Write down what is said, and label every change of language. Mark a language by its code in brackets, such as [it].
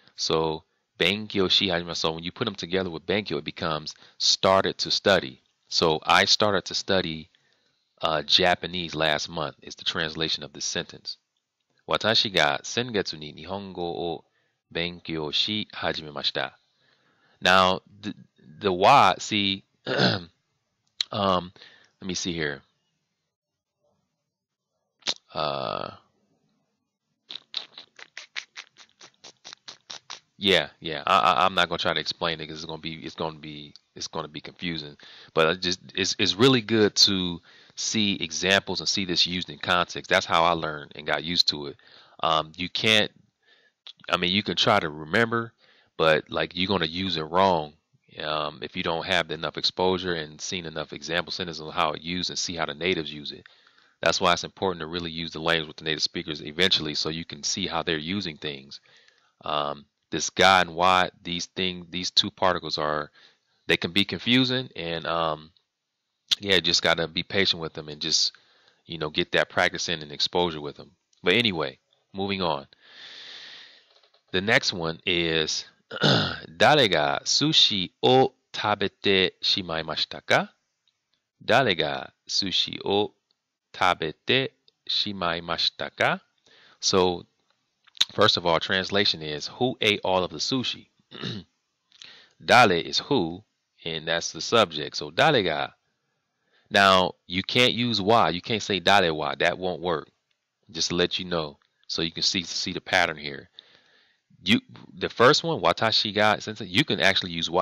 [en] So [ja] benkyo shi hajimemasu. [en] So when you put them together with benkyo, it becomes started to study. So I started to study Japanese last month is the translation of this sentence. [ja] 私が先月に日本語を勉強し始めました. [en] Now, the why, see, let me see here. Yeah. I'm not gonna try to explain it because it's gonna be confusing. But it's really good to see examples and see this used in context. That's how I learned and got used to it. You can try to remember, but like you're gonna use it wrong if you don't have enough exposure and seen enough example sentences on how it's used and see how the natives use it. That's why it's important to really use the language with the native speakers eventually, so you can see how they're using things. This guy and why these two particles they can be confusing, and just gotta be patient with them and just get that practice in and exposure with them. But anyway, moving on. The next one is [ja] 誰が寿司を食べてしまいましたか? 誰が寿司を食べてしまいましたか? [en] So, first of all, translation is who ate all of the sushi? Dale is who, and that's the subject. So, 誰が.Now, you can't use wa. You can't say dale wa. That won't work. Just to let you know, so you can see the pattern here. The first one, watashi ga, you can actually use wa.